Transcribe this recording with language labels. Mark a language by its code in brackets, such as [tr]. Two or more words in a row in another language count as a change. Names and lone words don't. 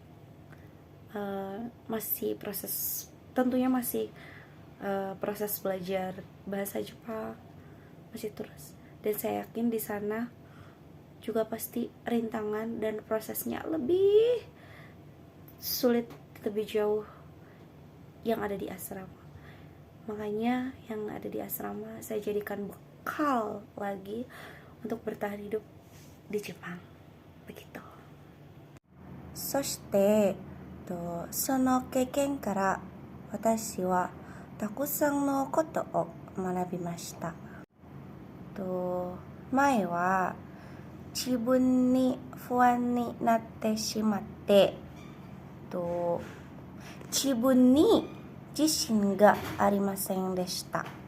[id] masih proses, tentunya masih proses belajar bahasa Jepang masih terus, dan saya yakin di sana juga pasti rintangan dan prosesnya lebih sulit, lebih jauh yang ada di asrama. Makanya yang ada di asrama saya jadikan bekal lagi untuk bertahan hidup di Jepang begitu. [ja] そしてその経験から私はたくさんのことを学びました。前は自分に不安になってしまって自分に自信がありませんでした。